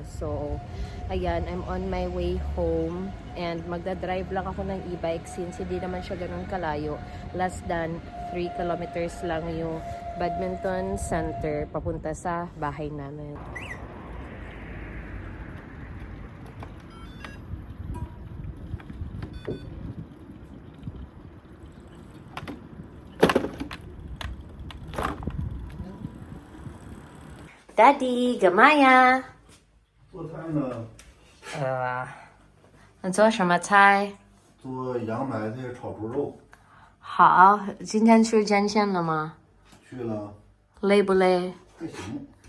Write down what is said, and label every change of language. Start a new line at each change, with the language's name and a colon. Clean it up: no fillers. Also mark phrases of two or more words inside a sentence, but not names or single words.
Filipino: So, ayan,
English: I'm on my way home
Filipino: and magdadrive lang ako ng e-bike since hindi naman siya ganun kalayo. Less than 3 kilometers lang yung badminton center papunta sa bahay namin. Daddy, gamaya.
Chinese: 做菜呢，你做什么菜？做洋白菜炒猪肉，好，今天去健身了吗？去了累不累？还行。